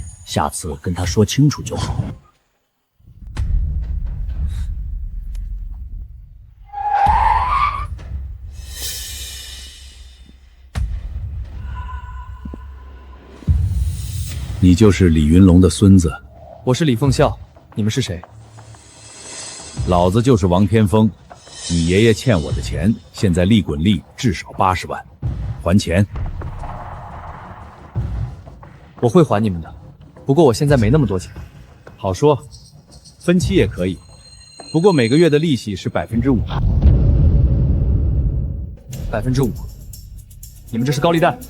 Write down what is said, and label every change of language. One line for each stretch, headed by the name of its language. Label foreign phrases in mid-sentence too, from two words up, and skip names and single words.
Chinese: 下次跟他說清楚就好。你就是李云龙的孙子？我是李凤孝，你们是谁？老子就是王天风，你爺爺欠我的錢，現在利滾利至少80萬，還錢。我會還你們的，不過我現在沒那麼多錢。好說，分期也可以，不過每個月的利息是5%。 5%？你們這是高利貸？